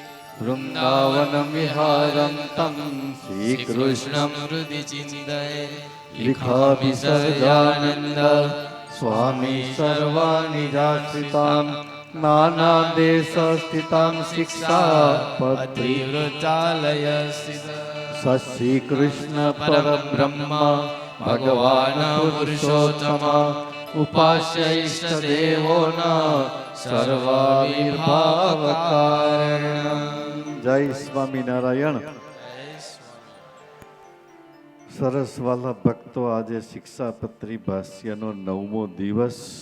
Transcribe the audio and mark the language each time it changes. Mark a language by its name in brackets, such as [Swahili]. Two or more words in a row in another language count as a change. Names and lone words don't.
[Sanskrit] वृंदावनं विहारं तं श्रीकृष्णं हृदि चिन्तये लिखामि सहजानन्द स्वामी सर्वानिराश्रितां नानादेशस्थितां शिक्षापत्रिवृचालय [Gujarati] શ્રી કૃષ્ણ પરબ્રહ્મ ભગવાન પુરુષોત્તમ ઉપાસ્ય ઈષ્ટ દેવોના સર્વ વિભાવ કારણ. જય સ્વામિનારાયણ. સરસ વાલા ભક્તો, આજે શિક્ષાપત્રી ભાષ્યનો 9મો દિવસ.